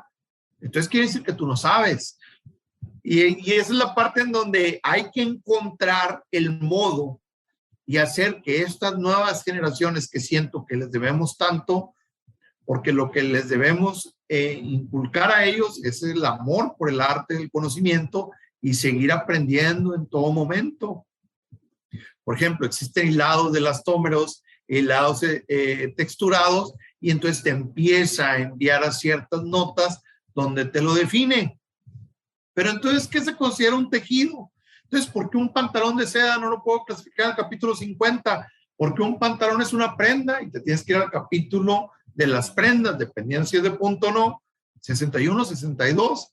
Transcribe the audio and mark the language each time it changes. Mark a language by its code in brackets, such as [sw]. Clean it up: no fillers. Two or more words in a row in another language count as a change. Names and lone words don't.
[es] Entonces quiere decir que tú no sabes. Y esa es la parte en donde hay que encontrar el modo y hacer que estas nuevas generaciones que siento que les debemos tanto, porque lo que les debemos inculcar a ellos es el amor por el arte del conocimiento y seguir aprendiendo en todo momento. Por ejemplo, existen hilados de elastómeros, hilados texturados, y entonces te empieza a enviar a ciertas notas donde te lo define. Pero entonces, ¿qué se considera un tejido? Entonces, ¿por qué un pantalón de seda no lo puedo clasificar al capítulo 50? Porque un pantalón es una prenda y te tienes que ir al capítulo de las prendas, dependiendo si es de punto o no, 61, 62.